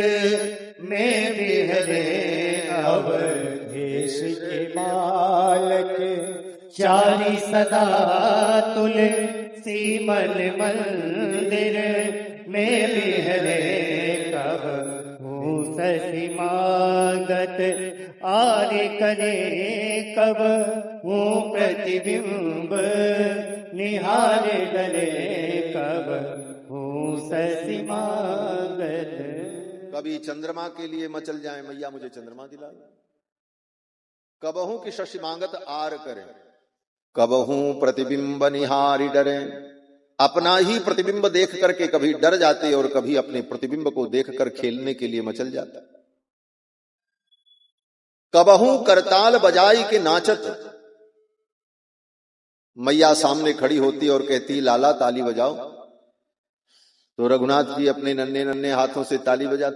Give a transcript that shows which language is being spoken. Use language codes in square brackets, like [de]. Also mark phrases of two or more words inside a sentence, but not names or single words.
[bra] में बिहरे, अब देश के बालक चारि सदा तुलसी मन मंदिर में बिहरे, कबहू ससीमागत आर करे, कबहू प्रतिबिंब निहार डरे, कबहू ससीमागत। [hi] कभी चंद्रमा के लिए मचल जाए, मैया मुझे चंद्रमा दिला, [bra] कबहू की शशिमागत आर करे, कबहू प्रतिबिंब निहारी डरे, [hi] अपना ही प्रतिबिंब देख करके कभी डर जाते और कभी अपने प्रतिबिंब को देखकर खेलने के लिए मचल जाता। [bra] कबहू करताल बजाई के नाचत, [hi] मैया सामने खड़ी होती और कहती लाला ताली बजाओ, तो रघुनाथ जी अपने नन्हे नन्हे हाथों से ताली बजाते।